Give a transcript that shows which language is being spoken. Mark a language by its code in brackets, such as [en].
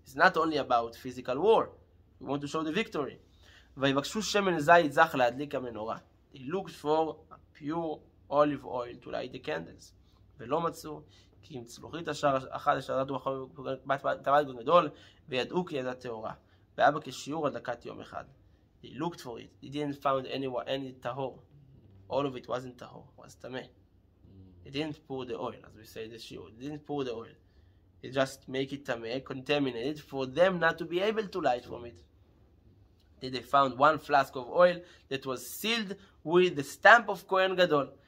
[en] It's not only about physical war. We want to show the victory. [he] ויבקשו שמן זית זך להדליק המנורה. [en] They looked for a pure olive oil to light the candles. [he] ולא מצאו, כי אם צלוחית אחת אשר נתו טבעת גדול, וידעו כי ידה טהורה. והיה בה כשיעור הדלקת יום אחד. [en] They looked for it. They didn't find any tahor. All of it wasn't tahor. It was tameh. They didn't pour the oil, as we say the shiur. They didn't pour the oil. They just make it tameh, contaminate it, for them not to be able to light from it. Then they found one flask of oil that was sealed with the stamp of Kohen Gadol.